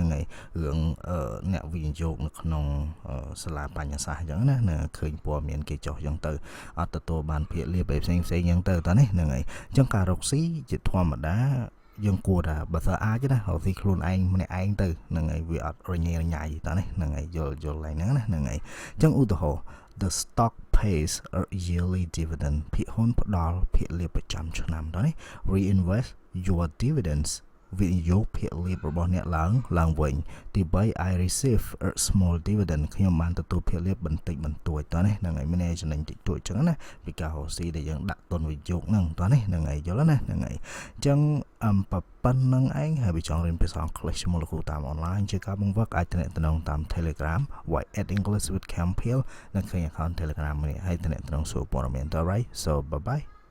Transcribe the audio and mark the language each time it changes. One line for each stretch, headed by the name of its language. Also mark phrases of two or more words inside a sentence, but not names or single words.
Khmer: ហើយរឿងអ្នកវិនិយោគនៅក្នុងសាលាបញ្ញាសាស្ត្រអញ្ចឹងណាឃើញព័ត៌មានគេចុះអញ្ចឹងទៅអត់ទទួលបានភាគលាភផ្សេងអញ្ចឹងទៅតើនេះហ្នឹងហើយអញ្ចឹងការរកស៊ីជាធម្មតាយើងគួរ ថាបើសិនអាចណារកស៊ីខ្លួនឯងម្នាក់ឯងទៅហ្នឹងហើយវាអត់រញ៉េរញ៉ៃតើនេះហ្នឹងហើយយល់ឡើងហ្នឹងណាហ្នឹងហើយអញ្ចឹងឧទាហរណ៍
English: the stock pays a yearly dividend
Khmer: ភាគហ៊ុនផ្ដល់ភាគលាភប្រចាំឆ្នាំតើនេះ
English: reinvest your dividends
Khmer: វិនិយោគភាគលាភរបស់អ្នក ឡើងវិញទី3
English: I receive a small dividend
Khmer: ខ្ញុំបានទទួលភាគលាភបន្តិចបន្តួចតើនេះហ្នឹងហើយមានចំណេញតិចតួចអញ្ចឹងណាពីការរកស៊ីដែលយើងដាក់ទុនវិនិយោគហ្នឹងតើនេះហ្នឹងហើយយល់ណាហ្នឹងហើយអញ្ចឹងប៉ុណ្្នឹងឯងហើយវាចង់រៀនភាសាអង់គ្លេសជាមួយលោកគ្រូតាមអនឡាញជាការបង្វឹកអាចទំនាក់ទំនងតាម Telegram @english with Campbell និងឃើញ account Telegram នេះហើយទំនាក់ទំនងសួរព័ត៌មានតើ
English: right so bye bye